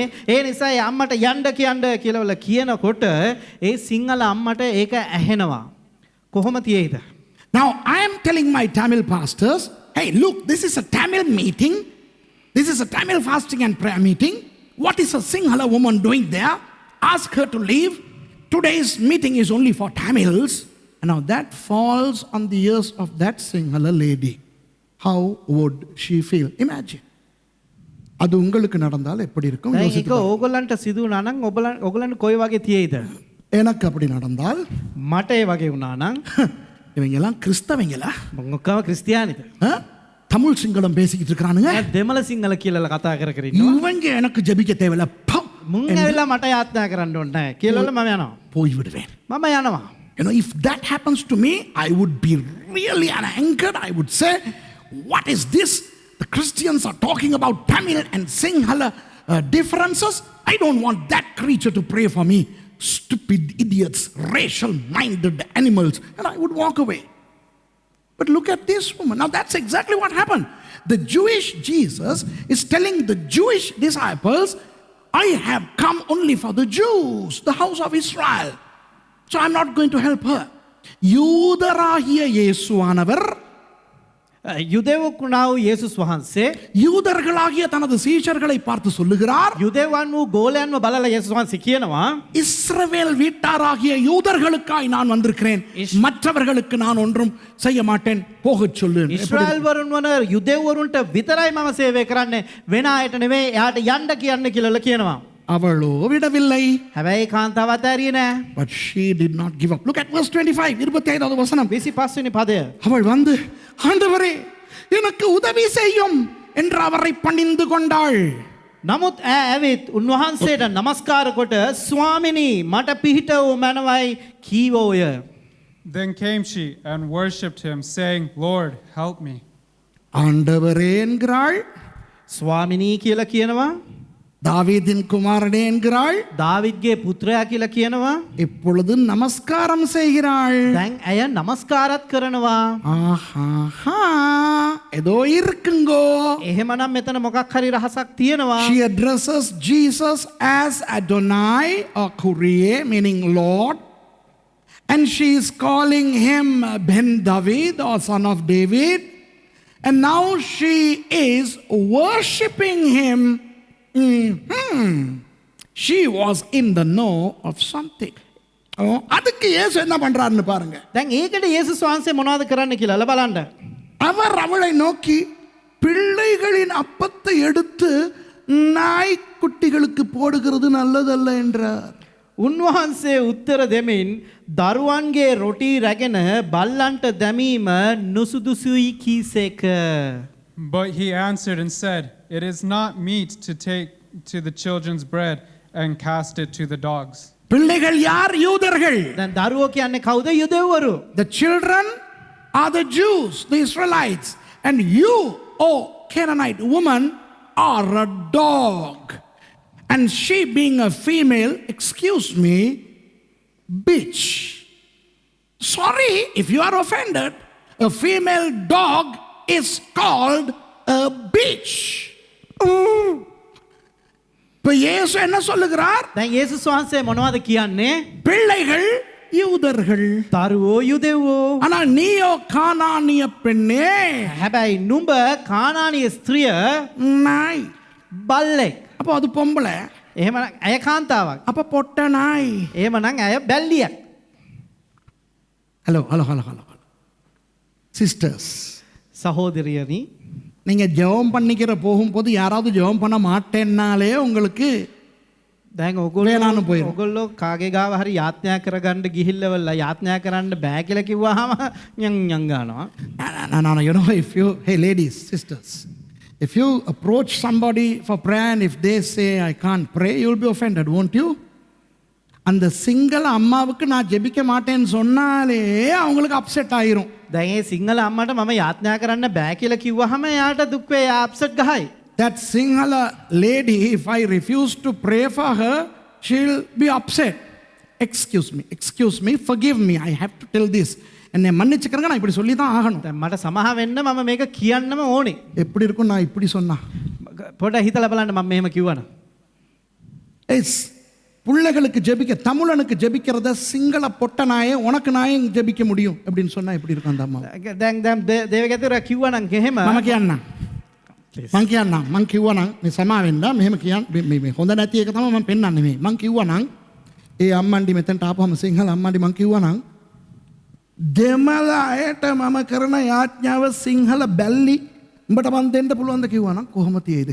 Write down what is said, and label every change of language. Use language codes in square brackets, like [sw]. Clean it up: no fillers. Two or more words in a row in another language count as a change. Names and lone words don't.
[si] ඒ නිසා ඒ අම්මට යන්න කියලා කියනකොට ඒ සිංහල අම්මට ඒක ඇහෙනවා. කොහොම තියෙයිද? [en] Now I am telling my Tamil pastors, hey look, this is a Tamil meeting, this is a Tamil fasting and prayer meeting. What is a Sinhala woman doing there? Ask her to leave. Today's meeting is only for Tamils. And now that falls on the ears of that Sinhala lady. How would she feel? Imagine. [ta] அது உங்களுக்கு நடந்தால் எப்படி இருக்கும்? [si] දැන් ඒක ඕගොල්ලන්ට සිදු වුණා නම් ඕගොල්ලන්ට කොයි වගේ තියෙයිද? [ta] எனக்கு அப்படி நடந்தால் [si] මට ඒ වගේ වුණා නම් [ta] இவங்க எல்லாம் கிறிஸ்தவங்களா? [si] මොකක්ම ක්‍රිස්තියානිද? [ta] தமிழ் சிங்களம் பேசிக்கிட்டு இருக்கானுங்க. [si] දෙමළ සිංහල කියලා කතා කර ඉන්නවා. [ta] இவங்க எனக்கு ஜெபிக்க தேவையில்ல. [si] මුන් ඇවිල්ලා මට යාත්‍රා කරන්න ඕනේ නැහැ කියලා මම යනවා. [ta] போய் விடுவேன். [si] මම යනවා. [en] You know, if that happens to me, I would be really angered. I would say, what is this? The Christians are talking about Tamil and Sinhala differences. I don't want that creature to pray for me. Stupid idiots, racial-minded animals. And I would walk away. But look at this woman. Now that's exactly what happened. The Jewish Jesus is telling the Jewish disciples, I have come only for the Jews, the house of Israel. So I'm not going to help her. [ta] யூதராகிய இயேசுவானவர் [si] යුදෙව්වුණා වූ යේසුස් වහන්සේ [ta] யூதர்களாகிய தனது சீஷர்களை பார்த்து சொல்லுகிறார், [si] යුදෙව්වන් වූ ගෝලයන්ව බලලා යේසුස් වහන්සේ කියනවා [ta] இஸ்ரவேல் வீட்டாராகிய யூதர்களுக்காய் நான் வந்திருக்கிறேன், மற்றவர்களுக்கு நான் ஒன்றும் செய்ய மாட்டேன், போகச் சொல்லு. [si] ඉස්රායෙල් වරුන් වන යුදෙව්වරුන්ට විතරයි මම සේවය කරන්නේ, වෙන අයට නෙවෙයි, එයාට යන්න කියන්න කියලා කියනවා. [ta] அவளோ விடவில்லை. [si] හැබැයි කාන්තාව අතාරියේ නෑ. [en] But she did not give up. Look at verse 25, [ta] 25வது வசனம். [si] 25 වෙනි පදය. [ta] அவள் வந்து, ஆண்டவரே எனக்கு உதவி செய்யும் என்று அவரை பணிந்து கொண்டாள். [si] නමුත් ඇවිත් උන්වහන්සේට නමස්කාර කොට ස්වාමිනී මට පිහිට වූ මනවයි කීවෝය. [en] Then came she and worshipped him, saying, Lord, help me. [ta] ஆண்டவரே என்கிறாள். [si] ස්වාමිනී කියලා කියනවා. [ta] தாவீதின் குமாரனே என்கிறாள். [si] දාවිද්ගේ පුත්‍රයා කියලා කියනවා. [ta] இப்பொழுது நமஸ்காரம் செய்கிறாள். [si] දැන් ඇය නමස්කාරත් කරනවා. [ta] ஆஹா ஏதோ இருக்குங்கோ. [si] එහෙමනම් මෙතන මොකක් හරි රහසක් තියෙනවා. [en] She addresses Jesus as Adonai or Kyrie, meaning Lord. And she is calling him Ben David or son of David. And now she is worshipping him. She was in the know of something. [ta] அதுக்கு இயேசு என்ன பண்றாருன்னு பாருங்க. [si] දැන් ඒකට යේසුස් වහන්සේ මොනවද කරන්න කියලා බලන්න. [ta] அவர் அவளை நோக்கி பிள்ளைகளின் அப்பத்தை எடுத்து நாய்க்குட்டிகளுக்கு போடுகிறது நல்லதல்ல என்றார். [si] උන්වහන්සේ උත්තර දෙමින් දරුවන්ගේ රොටි රැගෙන බල්ලන්ට දැමීම නුසුදුසුයි කීසේක. [en] But he answered and said, "It is not meet to take to the children's bread and cast it to the dogs." [ta] பிள்ளைகள் யார்? யூதர்கள். [si] දැන් දරුවෝ කියන්නේ කවුද? යුදෙව්වරු. [en] The children are the Jews, the Israelites. And you, oh Canaanite woman, are a dog. And she being a female, excuse me, bitch. Sorry if you are offended. A female dog is called a bitch. [ta] இப்ப இயேசு என்ன சொல்லுகிறார்? [si] දැන් යේසුස් වහන්සේ මොනවද කියන්නේ? [ta] பிள்ளைகள் யூதர்கள், [si] දරුවෝ යුදෙව්වෝ. [ta] ஆனா நீயோ கானானிய பெண்ணே, [si] හැබැයි නුඹ කානානීය ස්ත්‍රිය [ta] நாய். [si] බල්ලෙක්. [ta] அப்போ அது பொம்பளை, [si] එහෙමනම් ඇය කාන්තාවක්. [ta] அப்ப பொட்ட நாய். [si] එහෙමනම් ඇය බැල්ලියක්. [en] hello hello hello hello sisters, [si] සහෝදරියනි, [ta] நீங்க ஜெபம் பண்ணிக்கிற போகும்போது யாராவது ஜெபம் பண்ண மாட்டேன்னாலே உங்களுக்கு [si] දැන් වේලාන පොයින. ඔගොල්ලෝ කාගේ ගාව හරි යාඥා කරගන්න ගිහිල්ලවලා යාඥා කරන්න බෑ කියලා කිව්වහම යන් ගන්නවා. [en] No, you know, if you, hey ladies, sisters, if you approach somebody for prayer and if they say I can't pray, you'll be offended, won't you? [ta] அந்த சிங்கள அம்மாவுக்கு நான் ஜெபிக்க மாட்டேன்னு சொன்னாலே அவங்களுக்கு அப்செட் ஆயிரும். [si] දැන් ඒ සිංහල අම්මට මම යාඥා කරන්න බෑ කියලා කිව්වහම එයාට දුක් වේ, අප්සෙට් ගහයි. [en] That Sinhala lady, if I refuse to pray for her, she'll be upset. Excuse me, forgive me, I have to tell this. [ta] என்னை மன்னிச்சுக்கிறங்க, நான் இப்படி சொல்லி தான் ஆகணும். [si] දැන් මට සමාව වෙන්න, මම මේක කියන්නම ඕනේ. [ta] எப்படி இருக்கும் நான் இப்படி சொன்னா? [si] පොඩ්ඩක් හිතලා බලන්න මම මෙහෙම කිව්වනම්. [ta] எஸ், பிள்ளைகளுக்கு ஜெபிக்க, தமிழனுக்கு ஜெபிக்கிறத சிங்கள பொட்ட நாயே உனக்கு நாயே ஜெபிக்க முடியும் அப்படின்னு சொன்னா எப்படி இருக்கும் அந்த அம்மா? [si] දැන් දේවගැතුර කිව්වනම් එහෙම මම කියන්නම්. මං කිව්වනම් මේ සමාවෙන්න මෙහෙම මේ හොඳ නැති එක තමයි මම පෙන්නන්නේ මේ. මං කිව්වනම් ඒ අම්මන්ඩි මෙතනට ආපුවම සිංහල අම්මන්ඩි මං කිව්වනම් දෙමළ අයට මම කරන යාඥාව සිංහල බැල්ලි උඹට මන් දෙන්න පුළුවන්ද කිව්වනම් කොහොම තියෙයිද?